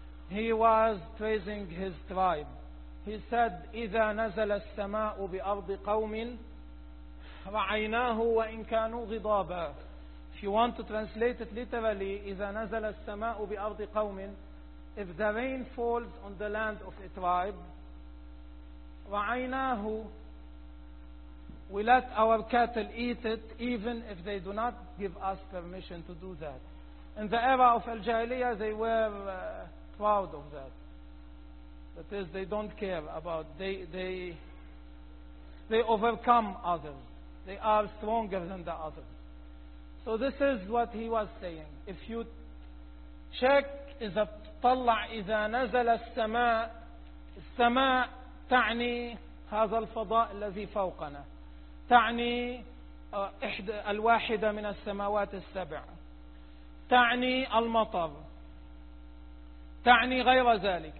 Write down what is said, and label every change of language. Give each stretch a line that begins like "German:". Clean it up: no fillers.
English: He was praising his tribe. He said إذا نزل السماء بأرض قوم رعيناه وإن كانوا غضابا. If you want to translate it literally, إذا نزل السماء بأرض قوم, if the rain falls on the land of a tribe, رعيناه, we let our cattle eat it even if they do not give us permission to do that. In the era of Al-Jahiliyyah, they were proud of that. That is, they don't care about, they overcome others. They are stronger than the others. So this is what he was saying.
Arabic: If you check, إذا نزل السماء, السماء تعني هذا الفضاء الذي فوقنا, تعني إحدى الواحدة من السماوات السبع, تعني المطر, تعني غير ذلك.